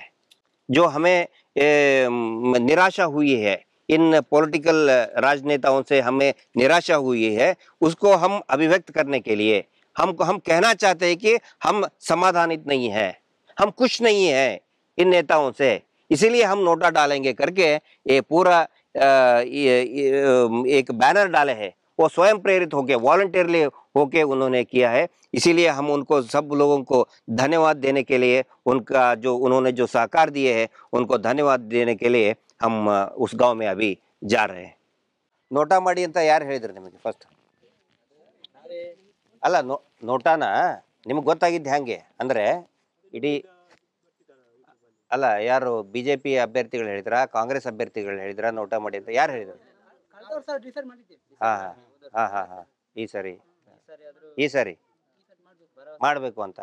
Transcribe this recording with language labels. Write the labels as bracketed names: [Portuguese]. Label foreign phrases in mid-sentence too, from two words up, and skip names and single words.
[Hindi] जो हमें निराशा हुई है, इन पॉलिटिकल राजनेताओं से हमें निराशा हुई है, उसको हम अभिव्यक्त करने के लिए हम कहना चाहते हैं कि हम समाधानित नहीं है, हम खुश नहीं है इन नेताओं से, इसीलिए हम नोटा डालेंगे करके ये पूरा एक बैनर डाले हैं। वो स्वयं प्रेरित होके, वॉलंटियरली होके उन्होंने किया है। इसीलिए हम उनको, सब लोगों को धन्यवाद देने के लिए, उनका जो उन्होंने जो सहकार दिए हैं उनको धन्यवाद देने के लिए हम उस गांव में अभी जा रहे हैं। [Kannada] नोटा ಮಾಡಿ ಅಂತ ಯಾರು ಹೇಳಿದ್ರು ನಿಮಗೆ ಫಸ್ಟ್? ಅಲ್ಲ, ನೋಟಾನ ನಿಮಗೆ ಗೊತ್ತಾಗಿದ್ದು ಹೆಂಗೆ ಅಂದ್ರೆ ಇಡೀ ಅಲ್ಲ, ಯಾರು ಬಿಜೆಪಿ ಅಭ್ಯರ್ಥಿಗಳು ಹೇಳಿದ್ರಾ, ಕಾಂಗ್ರೆಸ್ ಅಭ್ಯರ್ಥಿಗಳು ಹೇಳಿದ್ರಾ ನೋಟಾ ಮಾಡಿ ಅಂತ ಯಾರು ಹೇಳಿದ್ರು? ಹಾ ಹಾ ಹಾ ಹಾ ಈ ಸರಿ ಮಾಡಬೇಕು ಅಂತ.